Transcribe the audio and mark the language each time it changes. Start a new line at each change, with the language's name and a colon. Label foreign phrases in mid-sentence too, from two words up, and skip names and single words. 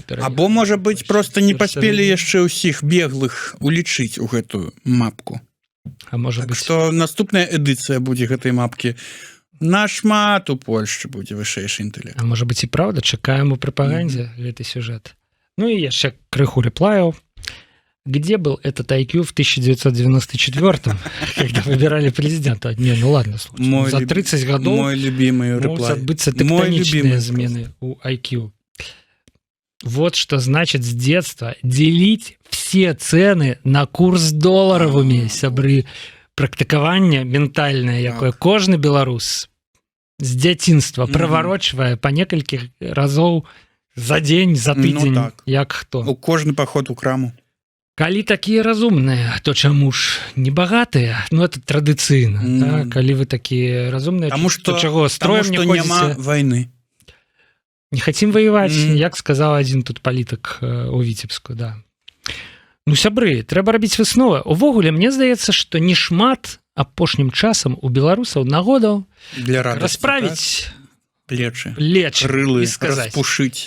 Belarusian: Або, можа быць, проста не паспелі яшчэ ўсіх беглых улічыць у гэтую мапку. А можа Так быць, што наступная эдыцыя будзе гэтай мапкі. Нашмат у Польшчы будзе вышэйшы інтэлект. а можа быць і праўда, чакаем у прапагандзе гэты сюжэт. Ну і яшчэ крыху рэплаяў.
Russian: Где был этот IQ в 1994-м, когда выбирали президента? Не, ну ладно, слушай, за 30 годов Мой любимый могут реплай. отбыться Мой тектоничные любимый измены у IQ. Вот что значит с детства делить все цены на курс долларовыми, сябры.
Belarusian: Практыкаванне ментальнае, якое кожны беларус з дзяцінства праварочвае па некалькіх разоў за дзень, за тыдзень, Ну так. як хто. У кожны паход у краму. Калі такія разумныя, то чаму ж не багатыя? Ну это традыцыйна, Ну. да? Калі вы такія разумныя, Таму то што чаго строем не няма ходзіце? вайны.
Russian: Не хотим воевать,
Belarusian: як сказаў адзін тут палітык у Віцебску, да. Ну, сябры, трэба рабіць высновы. Увогуле, мне здаецца, што не шмат апошнім часам у беларусаў нагодаў Для радасці. расправіць Плечы. плечы Крылы і сказаць: распушыць.